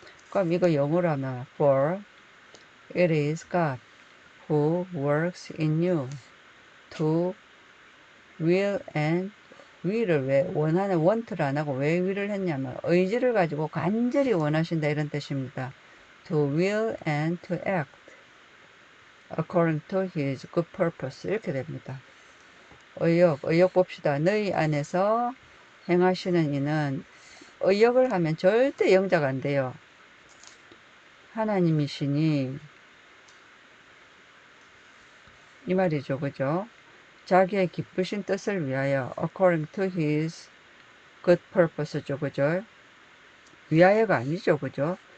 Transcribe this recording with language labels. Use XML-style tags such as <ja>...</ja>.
<ko>그럼 이거 영어로 하면</ko> <en>for it is God who works in you to will and</en> <ko>will을 왜 원하는 want를 안 하고 왜 will을 했냐면 의지를 가지고 간절히 원하신다 이런 뜻입니다.</ko> <en>To will and to act according to his good purpose</en> <ko>이렇게 됩니다. 의역 봅시다. 너희 안에서 행하시는 이는 의역을 하면 절대 영작 안 돼요. 하나님이시니 이 말이죠. 그죠? 자기의 기쁘신 뜻을 위하여</ko> <en>according to his good purpose</en> <ko>죠. 그죠? 위하여가 아니죠. 그죠?</ko>